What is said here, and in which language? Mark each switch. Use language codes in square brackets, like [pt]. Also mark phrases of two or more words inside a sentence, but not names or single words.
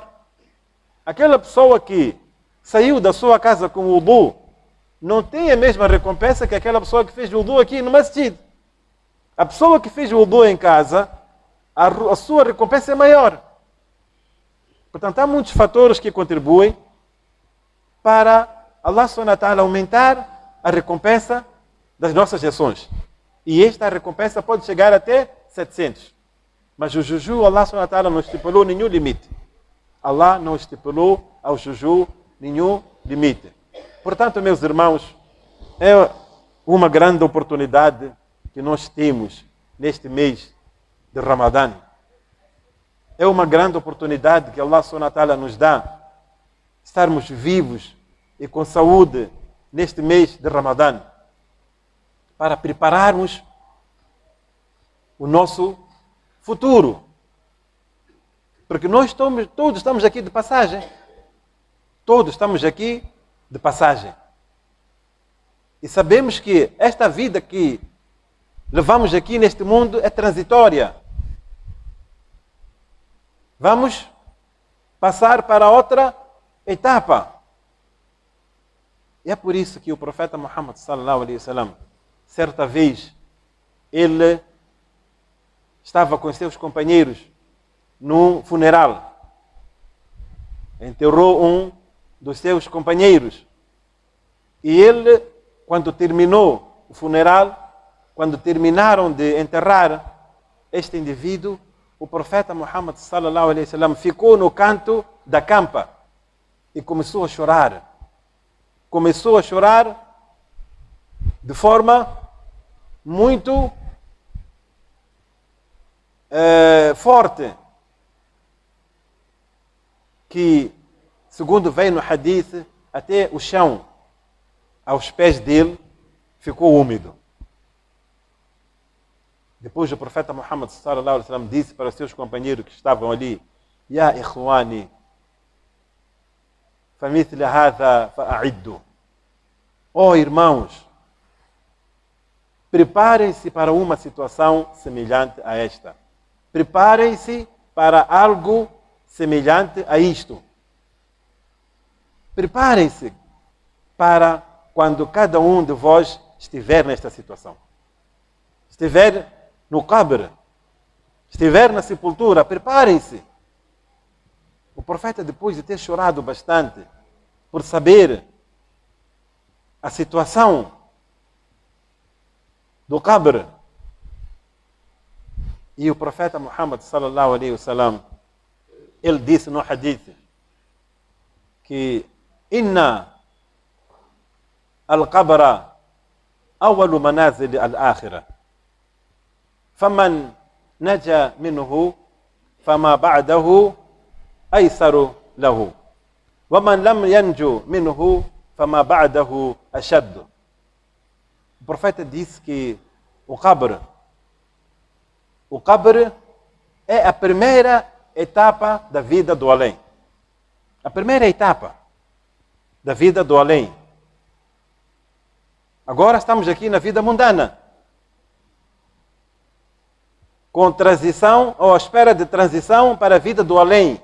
[pt] Aquela pessoa que saiu da sua casa com o wudu não tem a mesma recompensa que aquela pessoa que fez o wudu aqui no masjid. A pessoa que fez o wudu em casa, a sua recompensa é maior. Portanto, há muitos fatores que contribuem para Allah [ar] سبحانه وتعالى [pt] aumentar a recompensa das nossas ações. E esta recompensa pode chegar até 700. Mas o juju, Allah [ar] سبحانه وتعالى [pt] não estipulou nenhum limite. Allah não estipulou ao juju nenhum limite. Portanto, meus irmãos, é uma grande oportunidade que nós temos neste mês de Ramadã. É uma grande oportunidade que Allah [ar] سبحانه وتعالى [pt] nos dá, estarmos vivos e com saúde neste mês de Ramadã, para prepararmos o nosso futuro. Porque nós todos estamos aqui de passagem. Todos estamos aqui de passagem. E sabemos que esta vida que levamos aqui neste mundo é transitória. Vamos passar para outra etapa. E é por isso que o profeta Muhammad [ar] صلى الله عليه وسلم, [pt] certa vez, ele estava com seus companheiros num funeral. Enterrou um dos seus companheiros. E ele, quando terminou o funeral, quando terminaram de enterrar este indivíduo, o profeta Muhammad [ar] صلى الله عليه وسلم [pt] ficou no canto da campa e começou a chorar. Começou a chorar de forma muito forte, que, segundo vem no hadith, até o chão aos pés dele ficou úmido. Depois o profeta Muhammad [ar] صلى الله عليه وسلم [pt] disse para os seus companheiros que estavam ali: [ar] يا إخواني فلمثل هذا فأعدوا. [pt] Oh irmãos, preparem-se para uma situação semelhante a esta. Preparem-se para algo semelhante a isto. Preparem-se para quando cada um de vós estiver nesta situação. Estiver no qabr, estiver na sepultura, preparem-se. O profeta, depois de ter chorado bastante por saber a situação do qabr, e o profeta Muhammad [ar] صلى الله عليه وسلم, [pt] ele disse no hadith que [ar] إن القبر أول منازل الآخرة فمن نجا منه فما بعده أيسر له ومن لم ينج منه فما بعده أشد. [pt] O profeta disse que o qabr é a primeira etapa da vida do além. A primeira etapa da vida do além. Agora estamos aqui na vida mundana, com transição ou à espera de transição para a vida do além.